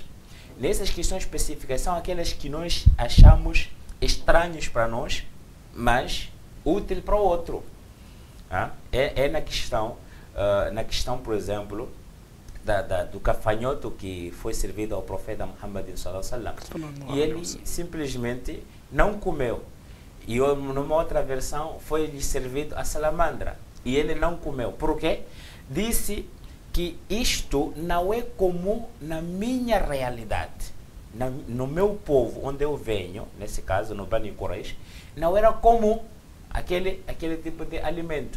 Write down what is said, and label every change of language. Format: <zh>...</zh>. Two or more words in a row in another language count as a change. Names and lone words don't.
<pt>Nessas questões específicas são aquelas que nós achamos estranhos para nós, mas útil para o outro. É na questão, por exemplo, do gafanhoto que foi servido ao profeta Muhammad</pt> <ar>صلى الله عليه وسلم,</ar> <pt>e ele simplesmente não comeu. E numa outra versão foi-lhe servido a salamandra e ele não comeu. Por quê? Disse que isto não é comum na minha realidade, no meu povo onde eu venho, nesse caso no Bani Quraysh, não era comum aquele tipo de alimento.</pt>